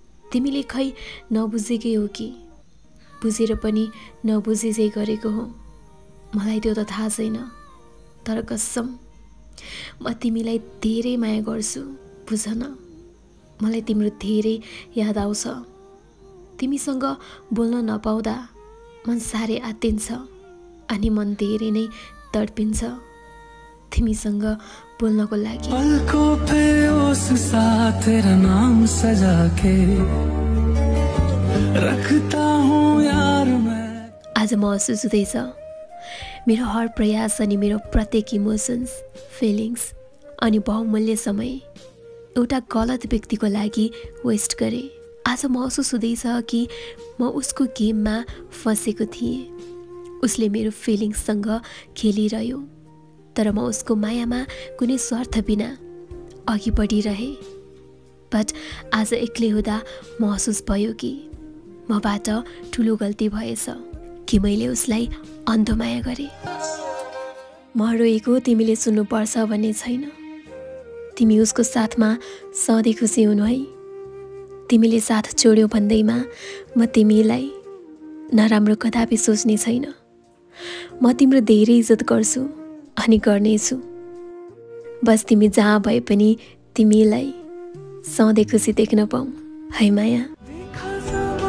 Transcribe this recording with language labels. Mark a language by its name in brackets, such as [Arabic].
[Nepali] तिमीले खै नबुझेकै हो कि बुझेर पनि नबुझेजै गरेको हो, मलाई त्यो त थाहा छैन, तर कसम म तिमीलाई धेरै माया गर्छु, बुझ न। मलाई तिम्रो धेरै याद आउँछ। तिमीसँग बोल्न नपाउँदा मन साह्रै आत्तिन्छ अनि मन धेरै नै तडपिन्छ तिमीसँग बोल्नको लागि। [Hindi] पलकों पे उस साथ तेरा नाम सजा के रखता हूँ यार मैं। [Nepali] आज महसुस हुँदैछ मेरो हर प्रयास अनि मेरो प्रत्येक इमोसन्स, फिलिङ्स अनि बहुमूल्य समय एउटा गलत व्यक्तिको लागि वेस्ट गरेँ। आज महसुस हुँदैछ कि म उसको गेममा फँसेको थिएँ। उसले मेरो फिलिङ्ससँग खेलिरह्यो, तर म उसको मायामा कुनै स्वार्थ बिना अघि बढिरहेँ। बट आज एक्लै हुँदा महसुस भयो कि मबाट ठुलो गल्ती भएछ कि मैले उसलाई अन्धो माया गरेँ। म रोएको तिमीले सुन्नुपर्छ भन्ने छैन। तिमी उसको साथमा सधैँ खुसी हुनु है। तिमीले साथ छोड्यौ भन्दैमा म तिमीलाई नराम्रो कदापि सोच्ने छैन। म तिम्रो धेरै इज्जत गर्छु अनि गर्नेछु। बस तिमी जहाँ भए पनि तिमीलाई सधैँ खुसी देख्न पाऊँ है माया।